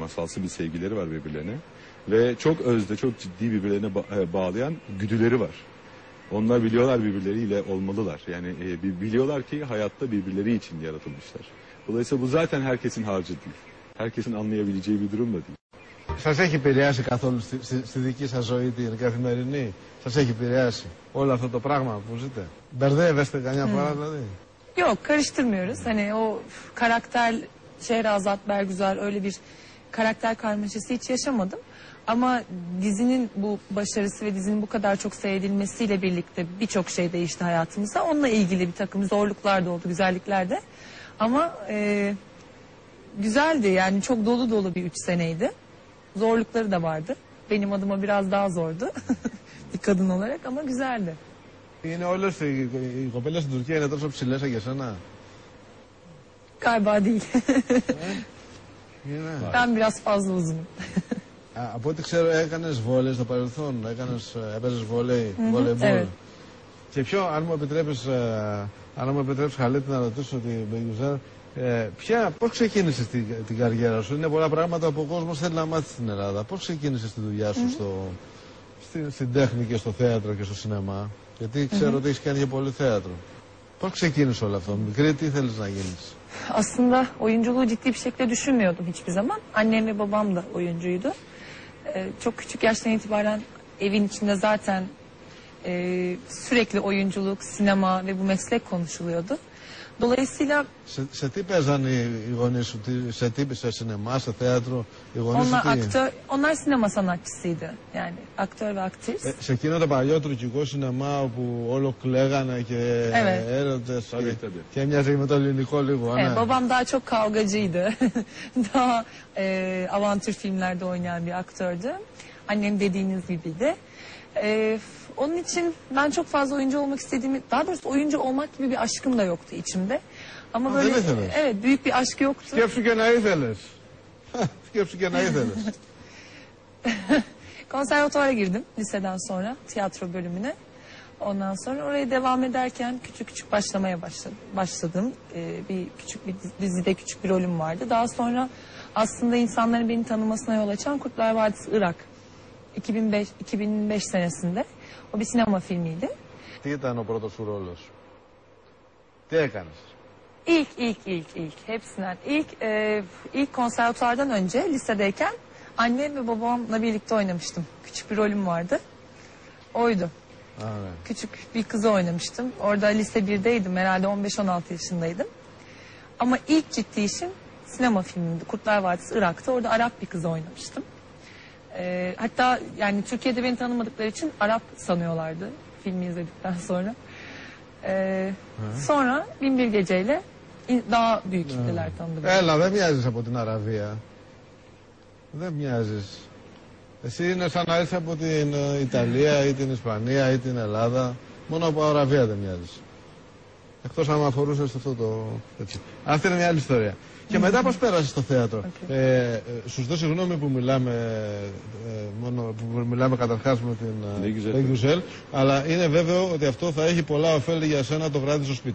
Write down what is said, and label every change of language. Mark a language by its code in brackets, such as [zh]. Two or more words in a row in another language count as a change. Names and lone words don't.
[tr] Masalsı bir sevgileri var birbirlerine. Ve çok özde, çok ciddi birbirlerine bağlayan güdüleri var. Onlar biliyorlar birbirleriyle olmalılar. Yani biliyorlar ki hayatta birbirleri için yaratılmışlar. Dolayısıyla bu zaten herkesin harcı değil. Herkesin anlayabileceği bir durum da değil. [el] Σας έχει επηρεάσει καθόλου στη δική σας ζωή την καθημερινή? Σας έχει επηρεάσει όλο αυτό το πράγμα που ζείτε? Μπερδεύεστε καμιά φορά δηλαδή? [tr] Yok, karıştırmıyoruz. Hani o karakter Şehrazat, Bergüzar öyle bir karakter karmaşası hiç yaşamadım. Ama dizinin bu başarısı ve dizinin bu kadar çok seyredilmesiyle birlikte birçok şey değişti hayatımızda. Onunla ilgili bir takım zorluklar da oldu, güzellikler de. Ama güzeldi, yani çok dolu dolu bir 3 seneydi. Zorlukları da vardı. Benim adıma biraz daha zordu bir kadın olarak, ama güzeldi. [el] Είναι όλες οι κοπέλες στην Τουρκία είναι τόσο ψηλές σαν και εσένα? [tr] Galiba değil. Ben biraz fazla uzunum. [el] Από ό,τι ξέρω έκανες βόλεϊ στο παρελθόν, έπαιζες βόλεϊμπολ. Και ποιο, αν μου επιτρέπεις Χαλίτη να ρωτήσω την Μπεγιουζάρ, πώς ξεκίνησες την καριέρα σου? Είναι πολλά πράγματα που ο κόσμος θέλει να μάθει στην Ελλάδα. Πώς ξεκίνησες τη δουλειά σου στην τέχνη και στο θέατρο και στο σινεμά? Γιατί ξέρω ότι έχεις κάνει και πολύ θέατρο. Πώς ξεκίνησε όλο αυτό? Μικρή τι θέλεις να γίνεις? [tr] Aslında oyunculuğu ciddi bir şekilde düşünmüyordum hiçbir zaman. Annem ve babam da oyuncuydu. Çok küçük yaştan itibaren evin içinde zaten sürekli oyunculuk, sinema ve bu meslek konuşuluyordu. Dolayısıyla [el] σε τι παίζαν οι γονείς σου, σε σινεμά, σε θέατρο, οι γονείς σου? [tr] Onlar sinema sanatçısıydı. Yani aktör ve aktris. [el] Σε εκείνο το παλιό τουρκικό σινεμά όπου όλο κλαίγανε και έρωτες και έμοιαζε με το ελληνικό λίγο. [tr] Evet, babam daha çok kavgacıydı. Daha avantür filmlerde oynayan bir aktördü. Annem dediğiniz gibiydi. Onun için ben çok fazla oyuncu olmak istediğimi, daha doğrusu oyuncu olmak gibi bir aşkım da yoktu içimde. Ama böyle evet, büyük bir aşk yoktu. [el] Σκέψου και να ήθελες. Σκέψου και να ήθελες. [tr] Konservatuvara girdim liseden sonra, tiyatro bölümüne. Ondan sonra oraya devam ederken küçük küçük başlamaya başladım. Küçük bir dizide küçük bir rolüm vardı. Daha sonra aslında insanların beni tanımasına yol açan Kurtlar Vadisi Irak. 2005 senesinde. O bir sinema filmiydi. [el] Τι ήταν ο πρώτος σου ρόλος? Τι έκανες? [tr] İlk hepsinden ilk konservatuvardan önce lisedeyken annem ve babamla birlikte oynamıştım. Küçük bir rolüm vardı. Oydu. Evet. Küçük bir kızı oynamıştım. Orada lise 1'deydim, herhalde 15-16 yaşındaydım. Ama ilk ciddi işim sinema filmiydi. Kurtlar Vadisi Irak'ta. Orada Arap bir kızı oynamıştım. Hatta yani Türkiye'de beni tanımadıkları için Arap sanıyorlardı filmi izledikten sonra. Sonra Binbir Gece'yle daha büyük kitleler tanıdı. [el] Έλα, δεν μοιάζεις από την Αραβία. Δεν μοιάζεις. Εσύ είναι σαν να έρθει από την Ιταλία ή την Ισπανία ή την Ελλάδα. Μόνο από Αραβία δεν μοιάζεις. Εκτός άμα αφορούσες αυτό το... Έτσι. Αυτή είναι μια άλλη ιστορία. Και μετά πώς πέρασες στο θέατρο? Σου ζητώ συγγνώμη που μιλάμε καταρχάς με την Μπεγιουζέλ, αλλά είναι βέβαιο ότι αυτό θα έχει πολλά ωφέλη για σένα το βράδυ στο σπίτι.